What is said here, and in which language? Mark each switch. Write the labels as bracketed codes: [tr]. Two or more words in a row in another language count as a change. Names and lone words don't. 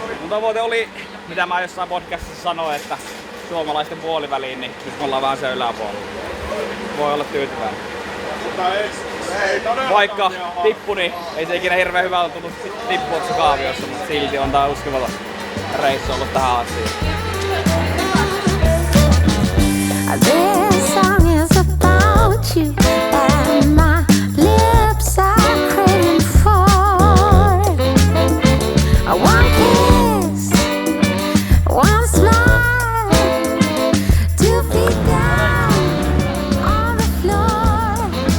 [fi] Mun tavoite oli, mitä mä jossain podcastissa sanoin, että suomalaisten puoliväliin, niin nyt me ollaan vähän se yläpuolella. Voi olla tyytyväinen. Vaikka tippu, niin ei se ikinä hirveän hyvältä tullut tippua tuossa kaaviossa, mutta silti on tää uskomaton reissu ollut tähän asiaan. [en] This song is about you and my lips are craving for one kiss, one smile, 2 feet down on the floor.